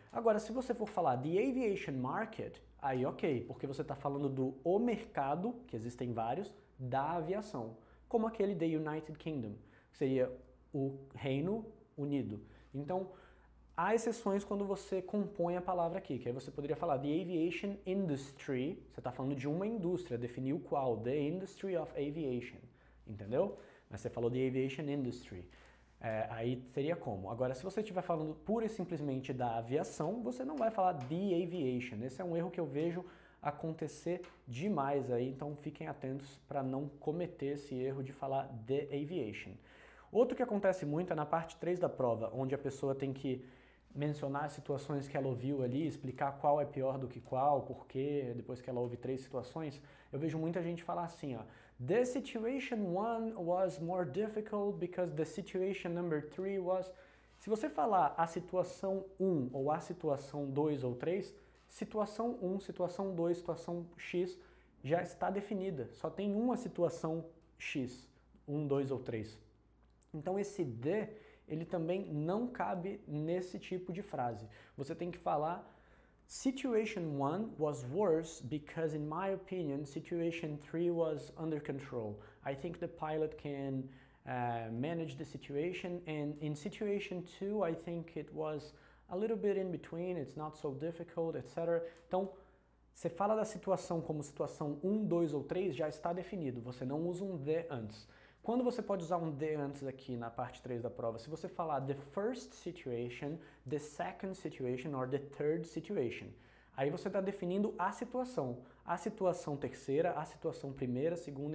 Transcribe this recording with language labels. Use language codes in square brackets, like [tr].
[pt] Agora, se você for falar the aviation market, aí ok, porque você está falando do o mercado, que existem vários, da aviação, como aquele The United Kingdom, que seria o Reino Unido. Então, há exceções quando você compõe a palavra aqui, que aí você poderia falar the aviation industry, você está falando de uma indústria, definiu qual? [en] The industry of aviation, entendeu? [pt] Mas você falou the aviation industry, aí seria como? Agora, se você estiver falando pura e simplesmente da aviação, você não vai falar the aviation, esse é um erro que eu vejo acontecer demais aí, então fiquem atentos para não cometer esse erro de falar the aviation. Outro que acontece muito é na parte 3 da prova, onde a pessoa tem que mencionar as situações que ela ouviu ali, explicar qual é pior do que qual, por quê, depois que ela ouve 3 situações. Eu vejo muita gente falar assim, ó, [en] the situation 1 was more difficult because the situation number 3 was... [pt] Se você falar a situação 1 ou a situação 2 ou 3, situação 1, situação 2, situação X já está definida. Só tem uma situação X, 1, 2 ou 3. Então esse de, ele também não cabe nesse tipo de frase. Você tem que falar [en] situation 1 was worse because in my opinion situation 3 was under control. I think the pilot can manage the situation and in situation 2 I think it was a little bit in between, it's not so difficult, etc. [pt] Então, você fala da situação como situação 1, 2 ou 3, já está definido. Você não usa um the antes. Quando você pode usar um the antes aqui na parte 3 da prova? [en] Se você falar the first situation, the second situation or the third situation. [pt] Aí você está definindo a situação terceira, a situação primeira, segunda.